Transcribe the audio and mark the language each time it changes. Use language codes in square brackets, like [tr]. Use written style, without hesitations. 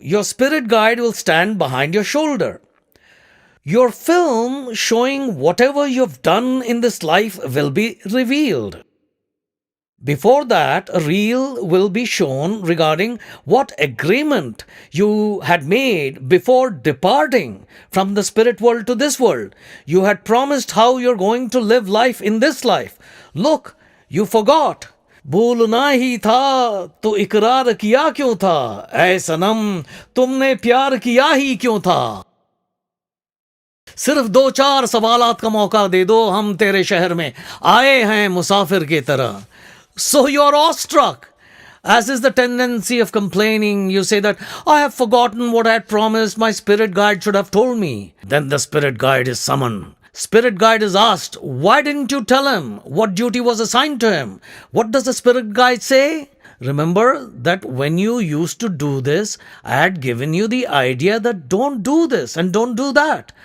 [en] Your spirit guide will stand behind your shoulder. Your film showing whatever you've done in this life will be revealed. Before that, a reel will be shown regarding what agreement you had made before departing from the spirit world to this world. You had promised how you're going to live life in this life. Look, you forgot. [hi] भूलना ही था तो इकरार किया क्यों था ऐ सनम तुमने प्यार किया ही क्यों था सिर्फ 2-4 सवालात का मौका दे दो हम तेरे शहर में आए हैं मुसाफिर की तरह. [en] So you're awestruck. As is the tendency of complaining, you say that, I have forgotten what I had promised, my spirit guide should have told me. Then the spirit guide is summoned. Spirit guide is asked, why didn't you tell him what duty was assigned to him? What does the spirit guide say? Remember that when you used to do this, I had given you the idea that don't do this and don't do that.